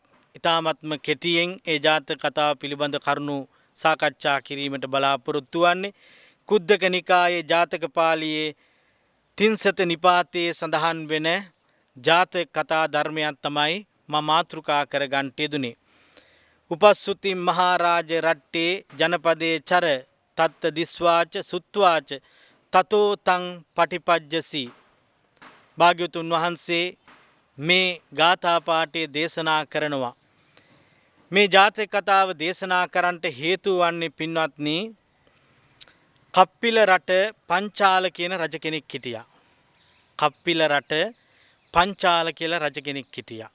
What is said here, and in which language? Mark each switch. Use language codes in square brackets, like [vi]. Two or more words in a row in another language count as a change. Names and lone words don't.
[si] ඊ타මත්ම කෙටියෙන් ඒ ජාතක කතාව පිළිබඳ කරුණු සාකච්ඡා කිරීමට බලාපොරොත්තු වන්නේ. කුද්දක නිකායේ ජාතක පාළියේ තින්සත නිපාතයේ සඳහන් වෙන ජාතක කතා ධර්මයන් තමයි මා මාතෘකා කරගන්න යෙදුනේ. [pi] උපස්සුති මහරජ රට්ටේ ජනපදේ චර තත්ත දිස්වාච සුත්වාච තතෝ තං පටිපජ්ජසි. [si] භාග්‍යවතුන් වහන්සේ මේ ගාථා පාඨය දේශනා කරනවා. මේ ජාතක කතාව දේශනා කරන්නට හේතු වන්නේ පින්වත්නි කප්පිල රට පංචාල කියන රජ කෙනෙක් හිටියා. කප්පිල රට පංචාල කියලා රජ කෙනෙක් හිටියා.